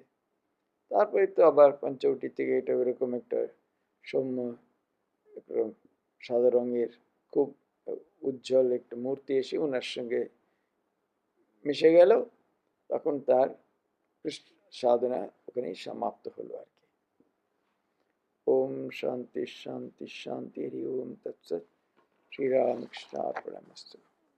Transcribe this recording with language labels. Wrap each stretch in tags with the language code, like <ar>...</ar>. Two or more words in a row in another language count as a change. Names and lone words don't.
<bn>তারপরে তো আবার পঞ্চবটি থেকে এটা এরকম একটা সৌম্য, একরকম সাদা রঙের খুব উজ্জ্বল একটা মূর্তি এসে ওনার সঙ্গে মিশে গেল। তখন তার সাধনা ওখানেই সমাপ্ত হলো আর কি।</bn> <sa>ओम शांति शांति शांति हरि ओम तत्सत। श्री रामकृष्ण अर्पणमस्तु।</sa>